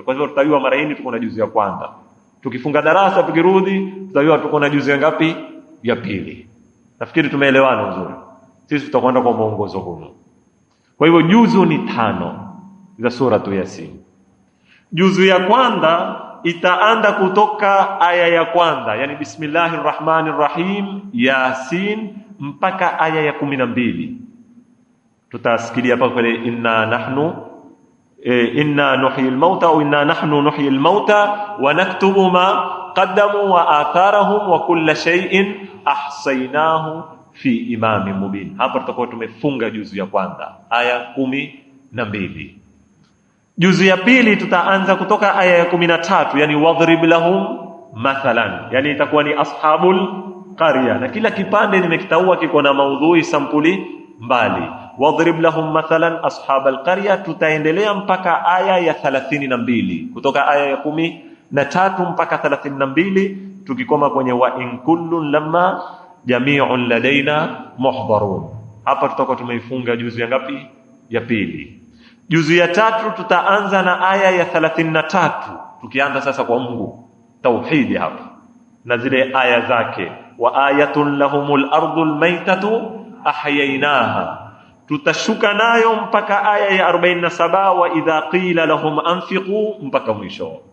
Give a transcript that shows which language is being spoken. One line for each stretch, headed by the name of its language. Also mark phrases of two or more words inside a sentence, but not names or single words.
Swahili: Kwa hivyo tutajua mara hii tuko na juzu ya kwanza, tukifunga darasa tukirudi tutajua tuko na juzu ngapi ya pili. Nafikiri tumeelewana vizuri. Sisi tutakwenda kwa muongozo huu. Kwa hivyo juzu ni 5 za suratu Yasin. Juzu ya kwanza itaanza kutoka aya ya kwanza, yani
Arabic: بسم الله الرحمن الرحيم
Swahili: Yasin mpaka aya ya 12. Tutasikilia hapa pale
Arabic: إنا نحيي الموتى au إنا نحن نحيي الموتى ونكتب ما قدموا وآثارهم وكل شيء أحصيناه في إمام مبين.
Swahili: Hapa tutakuwa tumefunga juzu ya kwanza aya 12. Juzu ya pili tutaanza kutoka aya ya 13, yani
Arabic: واضرب لهم مثلا,
Swahili: yani itakuwa ni
Arabic: أصحاب القرية,
Swahili: na kila kipande nimekitaua kiko na maudhui sampuli mbali.
Arabic: واضرب لهم مثلا أصحاب القرية,
Swahili: tutaendelea mpaka aya ya 32, kutoka aya ya 13 mpaka 32, tukikoma kwenye
Arabic: وإن كل لما جميع لدينا محضرون.
Swahili: Hapa tutakuwa tumeifunga juzu ya ngapi? Ya pili. Juzu ya tatu tutaanza na aya ya 33, tukianza sasa kwa Mungu tauhidi hapa na zile aya zake,
Arabic: وآية لهم الأرض الميتة أحييناها,
Swahili: tutashuka nayo mpaka aya ya 47,
Arabic: وإذا قيل لهم أنفقوا
Swahili: mpaka mwisho.